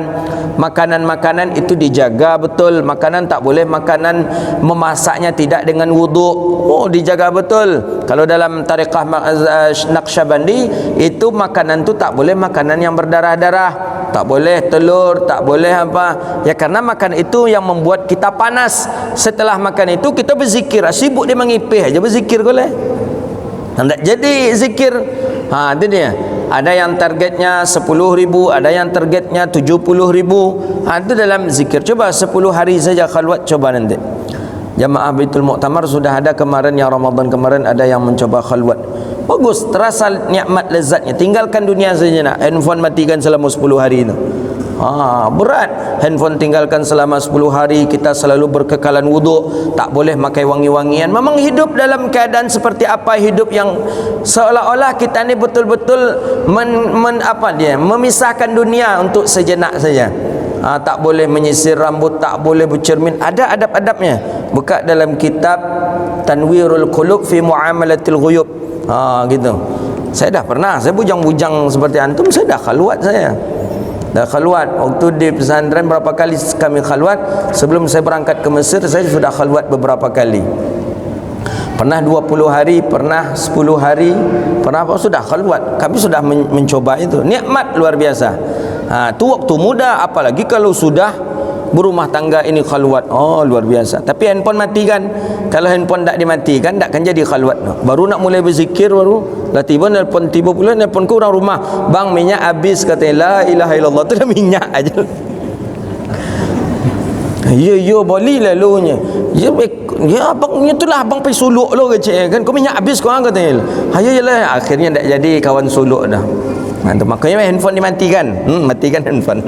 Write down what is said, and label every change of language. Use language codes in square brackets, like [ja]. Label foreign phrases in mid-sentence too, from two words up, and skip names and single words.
[ms] Makanan-makanan itu dijaga betul. Makanan tak boleh makanan memasaknya tidak dengan wuduk. Oh, dijaga betul. Kalau dalam tariqah Naqsyabandi itu makanan tu tak boleh makanan yang berdarah-darah, tak boleh telur, tak boleh apa ya, karena makan itu yang membuat kita panas. Setelah makan itu kita berzikir, sibuk dia mengipih aja berzikir boleh, tak jadi zikir. Itu dia. Ada yang targetnya 10.000, ada yang targetnya 70.000. Itu dalam zikir. Coba 10 hari saja khalwat, coba nanti. Jamaah Baitul Muktamar sudah ada kemarin, yang Ramadan kemarin ada yang mencoba khalwat. Bagus, terasa nikmat lezatnya. Tinggalkan dunia saja nak. Handphone matikan selama 10 hari itu. Berat. Handphone tinggalkan selama 10 hari. Kita selalu berkekalan wuduk, tak boleh pakai wangi-wangian. Memang hidup dalam keadaan seperti apa? Hidup yang seolah-olah kita ni betul-betul memisahkan dunia untuk sejenak saja. Tak boleh menyisir rambut, tak boleh bercermin. Ada adab-adabnya. Buka dalam kitab Tanwirul Qulub fi Muamalatil Ghuyub. Gitu. Saya dah pernah, saya bujang-bujang seperti antum, saya dah khalwat saya. Dah khalwat. Waktu di pesantren berapa kali kami khalwat. Sebelum saya berangkat ke Mesir, saya sudah khalwat beberapa kali. Pernah 20 hari, pernah 10 hari, pernah sudah khalwat. Kami sudah mencoba itu. Nikmat luar biasa. Tu waktu muda, apalagi kalau sudah berumah tangga ini khalwat. Luar biasa. Tapi handphone matikan. Kalau handphone tak dimatikan, tak akan jadi khalwat. Baru nak mulai berzikir, baru tiba tiba pula nelpon ke orang rumah, bang minyak habis, kata [ar] لا إله إلا الله. [ms] Tu dah minyak aja. Ya boleh lalunya. Ya abang, itulah abang pergi suluk lo kecil kan. Kau minyak habis kau kata. Yalah, akhirnya tak jadi kawan suluk dah. Makanya handphone dimatikan. Matikan handphone.